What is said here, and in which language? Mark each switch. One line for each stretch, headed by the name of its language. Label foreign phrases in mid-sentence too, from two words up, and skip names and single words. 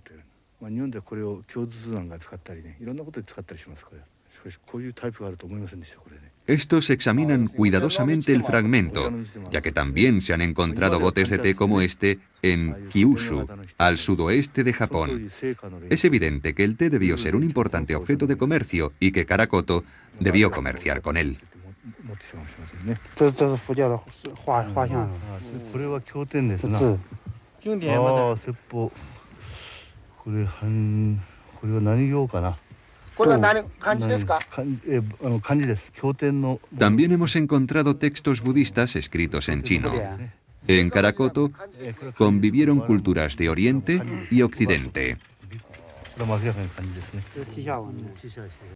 Spanish: Estos examinan cuidadosamente el fragmento, ya que también se han encontrado botes de té como este en Kyushu, al sudoeste de Japón. Es evidente que el té debió ser un importante objeto de comercio y que Karakoto debió comerciar con él.
Chinese: 这是佛教的画像。
Japanese: これは経典ですな。字经典ま説法。これは何行かな。これは何漢字ですか？漢字です。経典の。
Spanish: También hemos encontrado textos budistas escritos en chino. En Karakoto convivieron culturas de Oriente y Occidente.